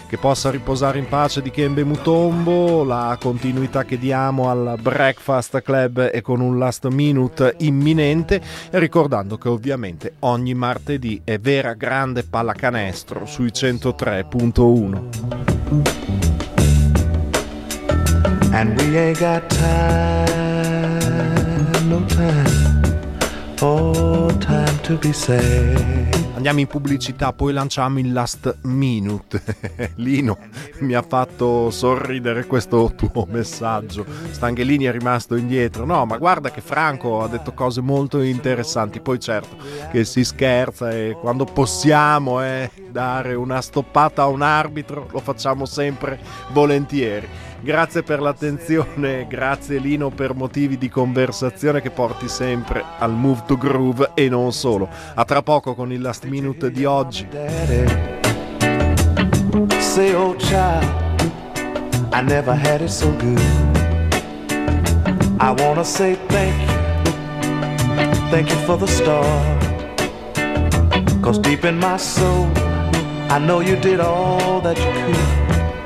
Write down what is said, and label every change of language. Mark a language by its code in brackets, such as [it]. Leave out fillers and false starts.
[it] che possa riposare in pace di Kembe Mutombo, la continuità che diamo al Breakfast Club e con un last minute imminente, ricordando che ovviamente ogni martedì è vera grande pallacanestro sui 103.1. [en] And we ain't got time, no time, oh time to be saved. [it] Andiamo in pubblicità, poi lanciamo il last minute. Lino mi ha fatto sorridere questo tuo messaggio. Stanghelini è rimasto indietro. No, ma guarda che Franco ha detto cose molto interessanti. Poi certo che si scherza e quando possiamo dare una stoppata a un arbitro lo facciamo sempre volentieri. Grazie per l'attenzione, grazie Lino per motivi di conversazione che porti sempre al Move to Groove e non solo. A tra poco con il last minute di oggi. [en] Say oh child, I never had it so good. I wanna say thank you for the start. Cause deep in my soul, I know you did all that you could.